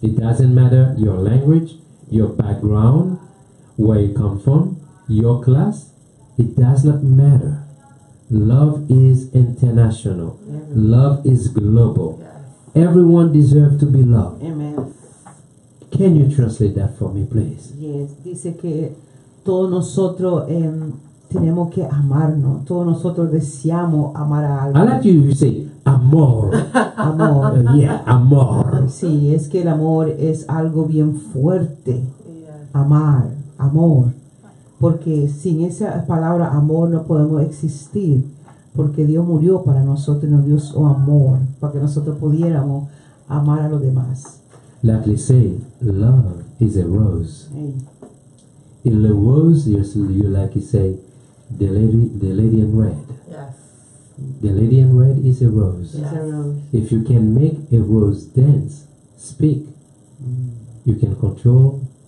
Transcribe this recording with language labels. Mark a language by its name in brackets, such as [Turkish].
[English] It doesn't matter your language, your background, where you come from, your class. It does not matter. Love is international. Love is global. Yes. Everyone deserves to be loved. Amen. Can you translate that for me, please? Yes, [Spanish] dice que todos nosotros tenemos que amarnos. Todos nosotros deseamos amar a alguien. [English] like you say amor. [Spanish] Amor. [English] Yeah, amor. [Spanish] Sí, es que el amor es algo bien fuerte. [English] Yes. [Spanish] Amar, amor. Porque sin esa palabra amor no podemos existir. Porque Dios murió para nosotros y nos dio su amor. Para que nosotros pudiéramos amar a los demás. [English] Like they say, love is a rose. Hey. In the rose, you like you say, the lady in red. Yes. The lady in red is a rose. Yes. It's a rose. If you can make a rose dance, speak, you can control.